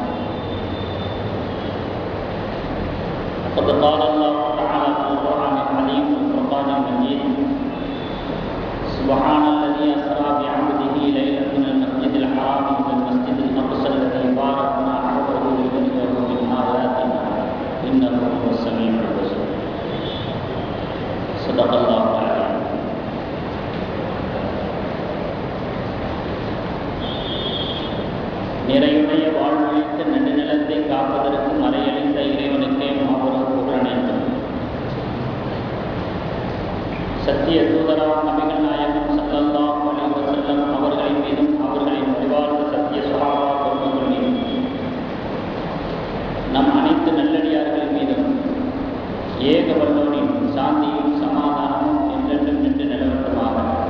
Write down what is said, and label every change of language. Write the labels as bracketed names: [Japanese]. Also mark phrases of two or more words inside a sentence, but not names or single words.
[Arabic] قد قال الله تعالى في القرآن العظيم والفرقان المجيد: سبحان الذي أسرى بعبده ليلا من المسجد الحرام إلى المسجد الأقصى الذي باركنا حوله لنريه من آياتنا إنه هو السميع البصير. صدق الله العظيم. [Tamil] நிறையுடைய வாழ்வழித்த நடுநிலத்தை காப்பதற்கு மறையளித்த இறைவனுக்கே மாபெரும் புகழனைத்தும். சத்திய தூதராம் நபிகள் நாயகம் [Arabic] صلى الله عليه وسلم [Tamil] அவர்களின் மீதும் அவர்களின் அறிவார்ந்த சத்திய சுஹாபா பெருமக்கள் மீதும் நம் அனைத்து நல்லடியார்கள் மீதும் ஏக வல்லோனின் சாந்தியும் சமாதானமும் என்றென்றும் நின்று நிலவட்டுமாக.